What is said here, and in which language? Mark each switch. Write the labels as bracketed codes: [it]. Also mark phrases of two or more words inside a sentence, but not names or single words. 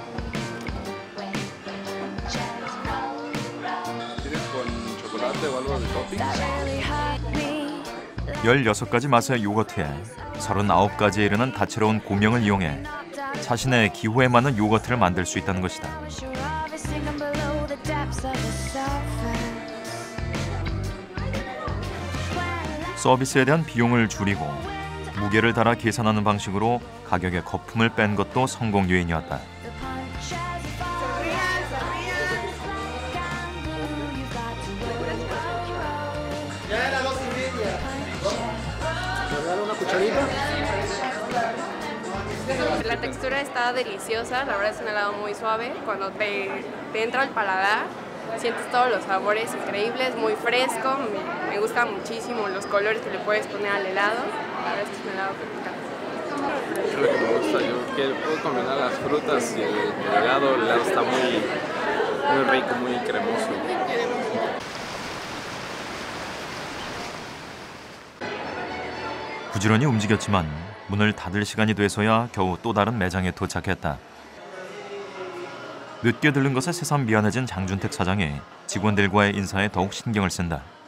[ko] 16가지 맛의 요거트에 39가지에 이르는 다채로운 고명을 이용해 자신의 기호에 맞는 요거트를 만들 수 있다는 것이다. 서비스에 대한 비용을 줄이고 무게를 달아 계산하는 방식으로 가격에 거품을 뺀 것도 성공 요인이었다. [es] La textura está deliciosa, la verdad es un helado muy suave. Cuando te entra al paladar, sientes todos los sabores increíbles, muy fresco. Me gusta muchísimo los colores que le puedes poner al helado. La verdad es que es un helado que me encanta. Es lo que me gusta, yo que puedo combinar las frutas y el helado está muy rico, muy cremoso. [ko] 부지런히 움직였지만 문을 닫을 시간이 돼서야 겨우 또 다른 매장에 도착했다. 늦게 들른 것에 새삼 미안해진 장준택 사장이 직원들과의 인사에 더욱 신경을 쓴다.